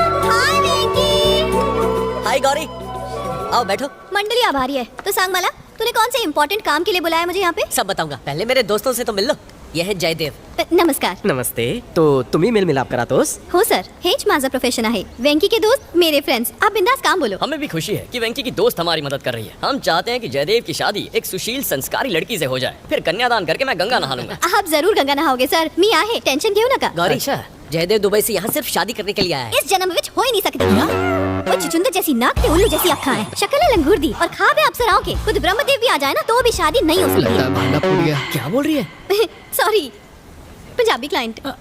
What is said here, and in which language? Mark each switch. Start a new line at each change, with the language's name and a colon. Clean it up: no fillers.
Hindi: हाय गौरी, आओ बैठो। मंडली आभारी है। तो सांगमाला, तूने कौन से इम्पोर्टेंट काम के लिए बुलाया मुझे यहाँ पे? सब बताऊंगा, पहले मेरे दोस्तों से तो मिल लो। यह है जयदेव। नमस्कार। नमस्ते।
Marathi: तो तुम्ही मेल मिलाप करातोस? हो सर, हेच माझा प्रोफेशन आहे।
Hindi: वेंकी के दोस्त मेरे फ्रेंड्स। आप बिंदास काम बोलो। हमें भी खुशी है कि वेंकी की दोस्त हमारी मदद कर रही है। हम चाहते हैं कि जयदेव की शादी एक सुशील संस्कारी लड़की से हो जाए, फिर कन्यादान करके मैं गंगा नहा लूंगा। आप जरूर गंगा नहाओगे सर।
Marathi: मी आहे, टेंशन घेऊ नका।
Hindi: गौरी अच्छा। जयदेव दुबई से यहाँ सिर्फ शादी करने के लिए आया है। इस जन्म विच हो ही नहीं सकती। वो चुचुंदर जैसी नाक ते उल्लू जैसी अखा है, शक्ल है लंगूर दी और खाब है अप्सराओं के। खुद ब्रह्मदेव भी आ जाए ना तो भी शादी नहीं हो सकती। भांडा फूट गया। क्या बोल रही है? Sorry, Punjabi client.